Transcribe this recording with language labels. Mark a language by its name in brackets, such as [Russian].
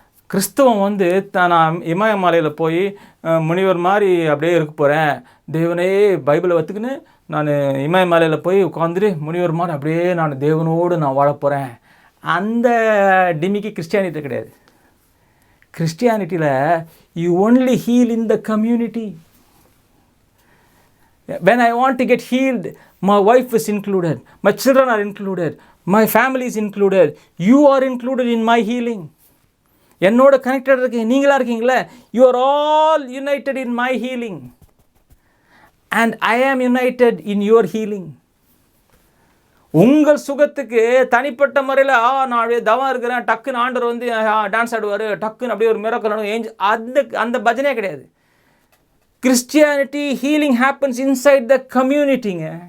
[Tamil] கிறிஸ்தவம் வந்து நான் இமயமலையில் போய் முனிவர் மாதிரி அப்படியே இருக்க போகிறேன், தேவனே பைபிளை வச்சுக்கின்னு நான் இமயமலையில் போய் உட்காந்துட்டு முனிவர் மாதிரி அப்படியே நான் தேவனோடு நான் வாழ போகிறேன், அந்த டிமிக்கு கிறிஸ்டியானிட்டி கிடையாது. [English] கிறிஸ்டியானிட்டியில் you only heal in the community. when I want to get healed, my wife is included, my children are included, my family is included, you are included in my healing. [Tamil] என்னோட connected இருக்கீங்க, நீங்களா இருக்கீங்களே, [English] you are all united in my healing and I am united in your healing. [Tamil] உங்கள் சுகத்துக்கு தனிப்பட்ட முறையில் நான் அப்படியே தவம் இருக்கிறேன், டக்குன்னு ஆண்டவர் வந்து டான்ஸ் ஆடுவார், டக்குன்னு அப்படியே ஒரு மிராக்கிள் அந்த பஜனையே கிடையாது. [English] Christianity healing happens inside the கம்யூனிட்டிங்க.